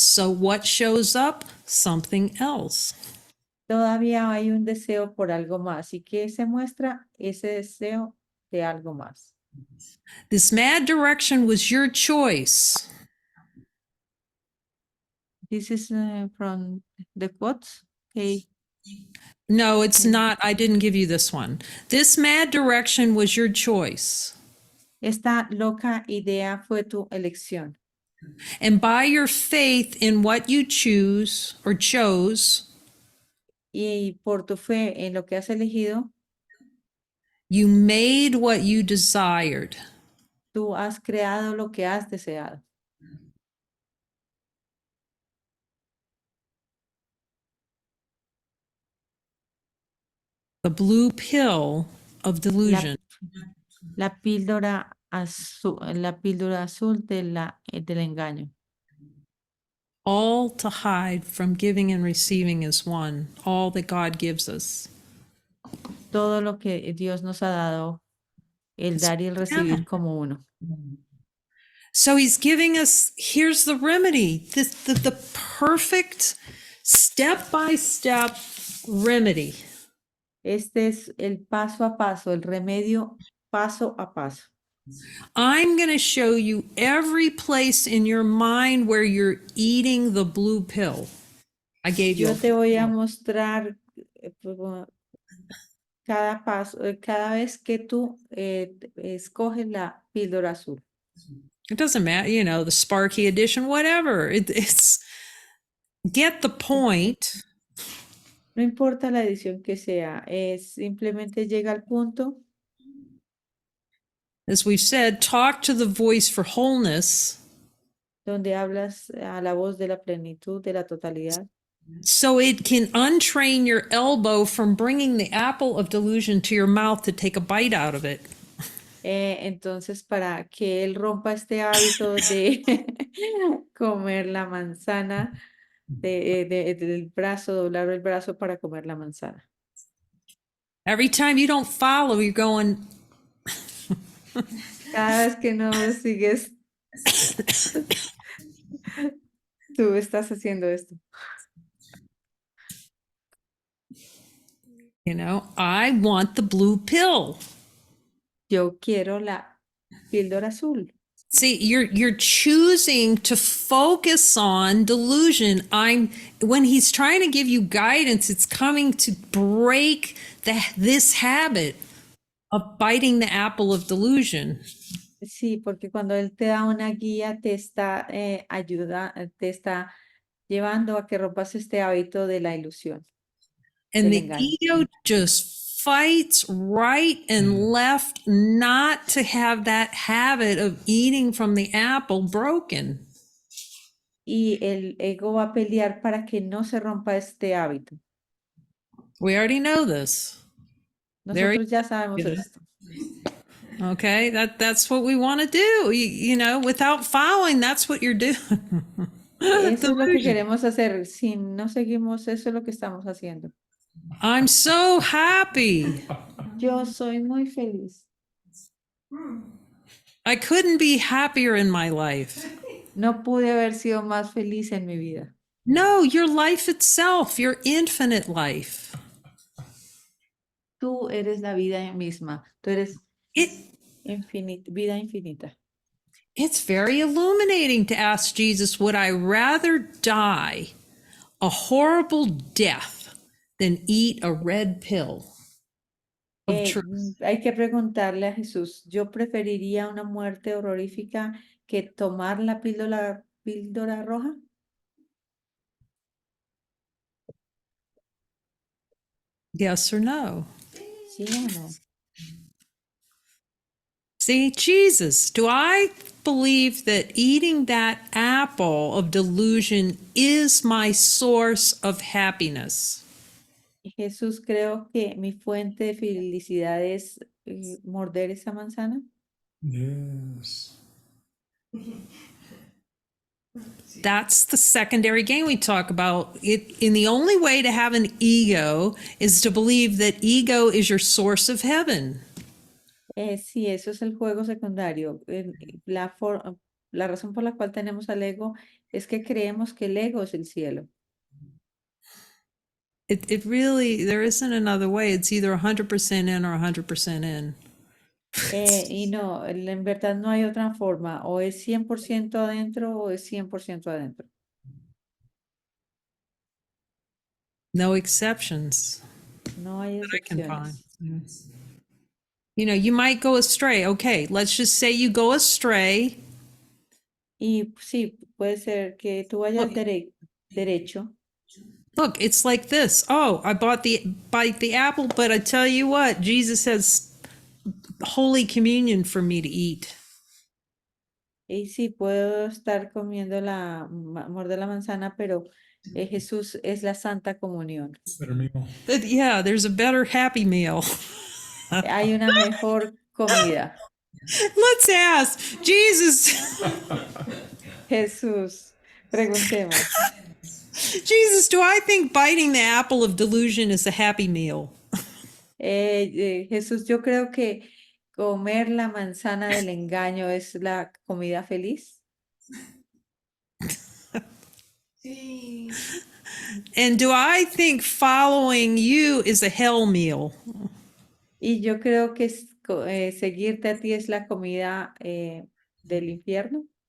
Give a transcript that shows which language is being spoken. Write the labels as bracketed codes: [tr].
[en] So what shows up? Something else. [es] Todavía hay un deseo por algo más. ¿Y qué se muestra? Ese deseo de algo más. [en] This mad direction was your choice. This is from the quotes. Okay. No, it's not. I didn't give you this one. This mad direction was your choice. [es] Esta loca idea fue tu elección. [en] And by your faith in what you choose or chose, [es] Y por tu fe en lo que has elegido, [en] you made what you desired. [es] tú has creado lo que has deseado. [en] The blue pill of delusion. [es] La píldora azul del engaño. [en] All to hide from giving and receiving as one, all that God gives us. [es] Todo lo que Dios nos ha dado, el dar y el recibir como uno. [en] So he's giving us, here's the remedy, the perfect step-by-step remedy. [es] Este es el paso a paso, el remedio paso a paso. [en] I'm going to show you every place in your mind where you're eating the blue pill. I gave you. [es] Yo te voy a mostrar cada paso, cada vez que tú escoges la píldora azul. [en] It doesn't matter, you know, the Sparky edition, whatever. It's get the point. [es] No importa la edición que sea, simplemente llega al punto. [en] As we've said, talk to the voice for wholeness. [es] Donde hablas a la voz de la plenitud, de la totalidad. [en] So it can untrain your elbow from bringing the apple of delusion to your mouth to take a bite out of it. [es] Entonces, para que él rompa este hábito de comer la manzana, del brazo, doblar el brazo para comer la manzana. [en] Every time you don't follow, you're going. [es] Cada vez que no sigues, tú estás haciendo esto. [en] You know, I want the blue pill. [es] Yo quiero la píldora azul. [en] See, you're choosing to focus on delusion. When he's trying to give you guidance, it's coming to break this habit of biting the apple of delusion. [es] Sí, porque cuando él te da una guía, te está te está llevando a que rompas este hábito de la ilusión. [en] And [es] del [en] the [es] engaño. [en] ego just fights right and left not to have that habit of eating from the apple broken. [es] Y el ego va a pelear para que no se rompa este hábito. [en] We already know this. There [es] Nosotros ya sabemos [en] you go. [es] esto. [en] Okay, that's what we want to do. You know, without following, that's what you're doing. [es] Eso es lo que [en] Delusion. [es] queremos hacer. Si no seguimos, eso es lo que estamos haciendo. [en] I'm so happy. [es] Yo soy muy feliz. [en] I couldn't be happier in my life. [es] No pude haber sido más feliz en mi vida. [en] No, your life itself, your infinite life. [es] Tú eres la vida misma. Tú eres [en] It [es] vida infinita. [en] it's very illuminating to ask Jesus, would I rather die a horrible death than eat a red pill of truth? [es] Hay que preguntarle a Jesús, yo preferiría una muerte horrorífica que tomar la píldora roja. [en] Yes or no? [es] ¿Sí o no? [en] See, Jesus, do I believe that eating that apple of delusion is my source of happiness? [es] Jesús, creo que mi fuente de felicidad es morder esa manzana. [en] Yes. That's the secondary gain we talk about. In the only way to have an ego is to believe that ego is your source of heaven. [es] Sí, eso es el juego secundario. La razón por la cual tenemos al ego es que creemos que el ego es el cielo. [en] It really, there isn't another way. It's either 100% in or 100% in. [es] Y no, en verdad no hay otra forma. O es 100% adentro o es 100% adentro. [en] No exceptions [es] No hay [en] that I can find. [es] excepciones. [en] You know, you might go astray. Okay, let's just say you go astray. [es] Y sí, puede ser que tú vayas derecho. [en] Look, it's like this. Oh, I bite the apple, but I tell you what, Jesus has Holy Communion for me to eat. [es] Y sí, puedo estar comiendo morder la manzana, pero Jesús es la Santa Comunión. [en] Better meal. But yeah, there's a better happy meal. [es] Hay una mejor comida. [en] Let's ask Jesus. [es] Jesús, preguntemos. [en] Jesus, do I think biting the apple of delusion is a happy meal? [es] Jesús, yo creo que comer la manzana del engaño es la comida feliz. [en] And do I think following you is a hell meal? [es] Y yo creo que seguirte a ti es la comida del infierno.